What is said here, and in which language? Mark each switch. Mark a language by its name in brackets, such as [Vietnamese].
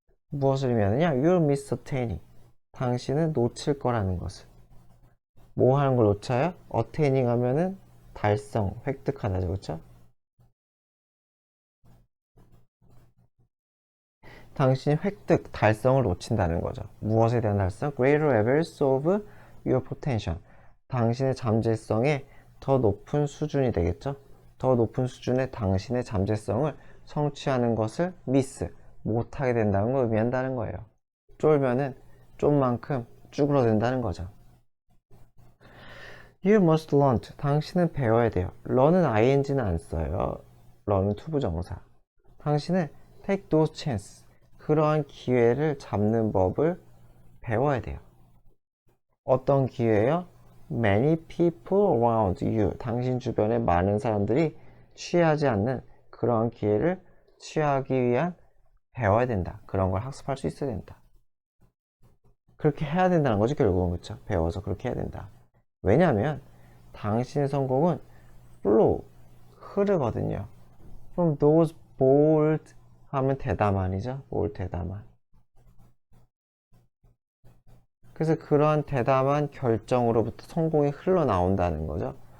[Korean] 무엇을 의미하느냐? [English] You'll miss attaining. [Korean] 당신은 놓칠 거라는 것을. 뭐 하는 걸 놓쳐요? attaining 하면은 달성, 획득하다죠, 그쵸? 당신이 획득, 달성을 놓친다는 거죠. 무엇에 대한 달성? [English] Greater levels of your potential. [Korean] 당신의 잠재성의 더 높은 수준이 되겠죠? 더 높은 수준의 당신의 잠재성을 성취하는 것을 miss, 못하게 된다는 걸 의미한다는 거예요. 쫄면은 쫀만큼 쭈그러든다는 거죠. [English] You must learn. [Korean] 당신은 배워야 돼요. learn은 ing는 안 써요. learn은 투부정사. 당신은 [English] take those chances. [Korean] 그러한 기회를 잡는 법을 배워야 돼요. 어떤 기회요? [English] Many people around you. [Korean] 당신 주변에 많은 사람들이 취하지 않는 그러한 기회를 취하기 위한 배워야 된다. 그런 걸 학습할 수 있어야 된다. 그렇게 해야 된다는 거죠, 결국은. 그쵸? 배워서 그렇게 해야 된다. 왜냐하면 당신의 성공은 flow, 흐르거든요. [English] From those bold [Korean] 하면 대담한이죠. [English] bold, [Korean] 대담한. 그래서 그러한 대담한 결정으로부터 성공이 흘러나온다는 거죠.